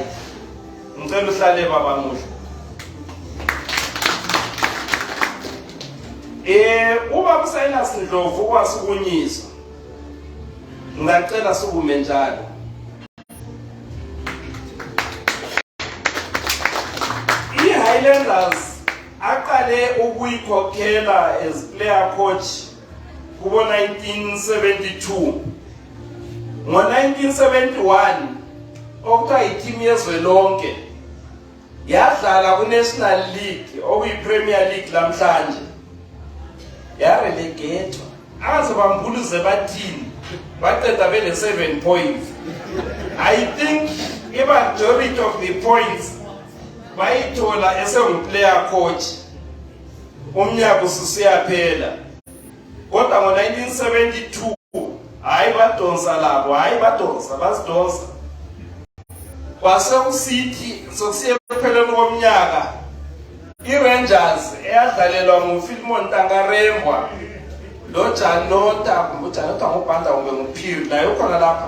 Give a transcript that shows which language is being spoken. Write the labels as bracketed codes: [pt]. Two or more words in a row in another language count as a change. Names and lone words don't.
[nd] Ngicela uhlale baba Muhlwa. Ubaba uSilas Ndlovu kwasukunyiswa. Ngicela sukume njalo. I-Highlanders aqale ukuyikhokhela [en] as player coach [nd] kubo 1972. Ngo-1971 okuthiwa i-team yezwe lonke yadlala ku-National League okuyi-Premier League lamhlanje yarelegatwa. Aze bambuluze bathini baqeda bele 7 points. [en] I think a majority of the points [nd] bayithola esengu-player coach umnyaka ususiyaphela. Kodwa ngo-1972 hayi badonsa labo, hayi badonsa basidonsa. Kwasekusithi sokusiyepheleni komnyaka i-Rangers eyadlalelwa nguPhilmon Tangarembwa lo Janota ngobhanda kumbe nguPhiri naye ukhona lapha.